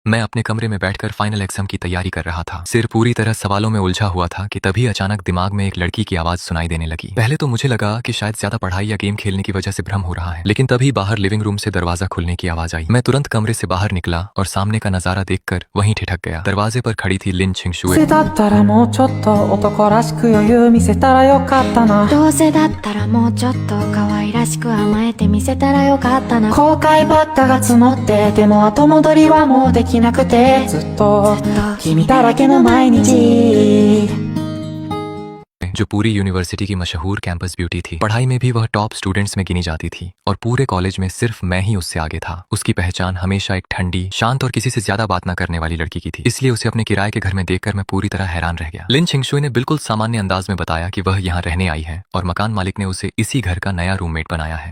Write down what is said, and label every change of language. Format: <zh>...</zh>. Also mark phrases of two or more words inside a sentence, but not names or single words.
<hi>मैं अपने कमरे में बैठकर</hi> <en>final exam</en> <hi>की तैयारी कर रहा था। सिर पूरी तरह सवालों में उलझा हुआ था कि तभी अचानक दिमाग में एक लड़की की आवाज सुनाई देने लगी। पहले तो मुझे लगा कि शायद ज्यादा पढ़ाई या गेम खेलने की वजह से भ्रम हो रहा है, लेकिन तभी बाहर</hi> <en>living room</en> <hi>से दरवाजा खुलने की आवाज आई। मैं तुरंत कमरे से बाहर निकला और सामने का नजारा देखकर वहीं ठिठक गया। दरवाजे पर खड़ी थी लिन छिंगशुए।</hi> <ja>どうせだったらもうちょっと男らしく余裕見せたらよかったなどうせだったらもうちょっと可愛らしく甘えてみせたらよかったな後悔ばっかが積もってでも後戻りはもうできなくてずっと君だらけの毎日</ja> <hi>जो पूरी यूनिवर्सिटी की मशहूर</hi> <en>campus beauty</en> <hi>थी। पढ़ाई में भी वह</hi> <en>top students</en> <hi>में गिनी जाती थी और पूरे कॉलेज में सिर्फ मैं ही उससे आगे था। उसकी पहचान हमेशा एक ठंडी, शांत और किसी से ज्यादा बात न करने वाली लड़की की थी। इसलिए उसे अपने किराए के घर में देखकर मैं पूरी तरह हैरान रह गया। लिन छिंगशुए ने बिल्कुल सामान्य अंदाज में बताया कि वह यहाँ रहने आई है और मकान मालिक ने उसे इसी घर का नया रूममेट बनाया है।</hi>